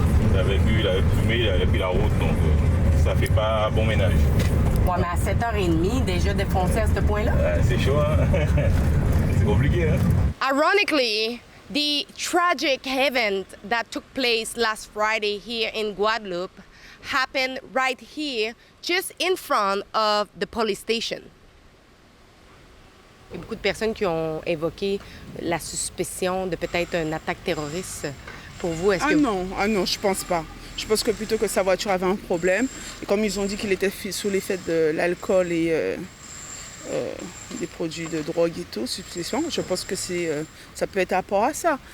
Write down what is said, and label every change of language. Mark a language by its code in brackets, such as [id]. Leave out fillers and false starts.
[fr] Il avait bu, il avait fumé, il avait pris la route, donc ça fait pas bon ménage. Ouais, mais à 7h30, déjà défoncé à ce point-là? C'est chaud, hein? C'est compliqué, hein? [en] Ironically, the tragic event that took place last Friday here in Guadeloupe happened right here, just in front of the police station. [fr] Il y a beaucoup de personnes qui ont évoqué la suspicion de peut-être une attaque terroriste. Pour vous, est-ce que... Non, je pense pas. Je pense que plutôt que sa voiture avait un problème. Et comme ils ont dit qu'il était sous l'effet de l'alcool et des produits de drogue et tout, substitution, je pense que ça peut être rapport à ça.